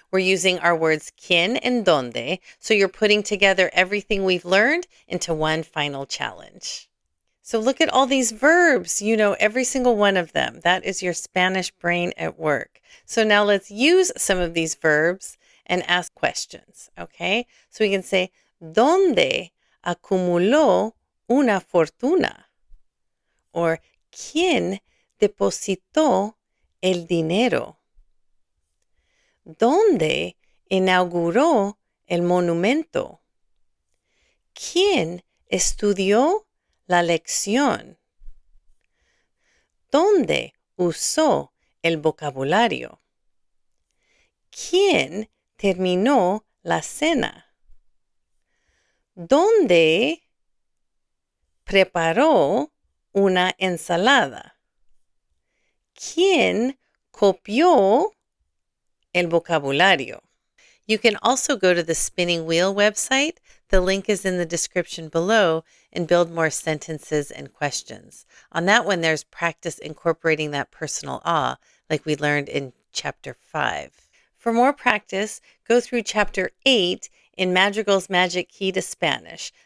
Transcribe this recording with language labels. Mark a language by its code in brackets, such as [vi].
[en] We're using our words quién and dónde, so you're putting together everything we've learned into one final challenge. So look at all these verbs. You know every single one of them. That is your Spanish brain at work. So now let's use some of these verbs and ask questions, okay? So we can say, [es] ¿Dónde acumuló una fortuna? or ¿quién depositó el dinero? ¿Dónde inauguró el monumento? ¿Quién estudió la lección? ¿Dónde usó el vocabulario? ¿Quién terminó la cena? ¿Dónde preparó una ensalada? ¿Quién copió el vocabulario? [en] You can also go to the Spinning Wheel website. The link is in the description below, and build more sentences and questions. On that one, there's practice incorporating that personal ah, like we learned in Chapter 5. For more practice, go through Chapter 8 in Madrigal's Magic Key to Spanish.